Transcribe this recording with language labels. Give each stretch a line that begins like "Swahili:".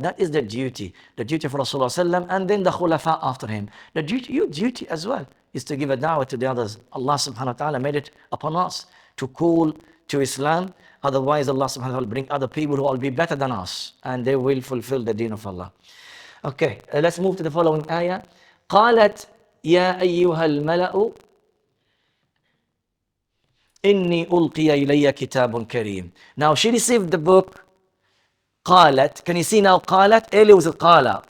English: That is the duty for Rasulullah, and then the khulafa after him. Your duty as well is to give a da'wah to the others. Allah subhanahu wa ta'ala made it upon us to call to Islam. Otherwise, Allah subhanahu wa ta'ala will bring other people who will be better than us, and they will fulfill the deen of Allah. Okay, let's move to the following ayah.
Arabic: قالت يا أيها الملأ إني ألقي إلي كتاب كريم.
English: Now she received the book. قالت, can you see now قالت? Earlier was قالة.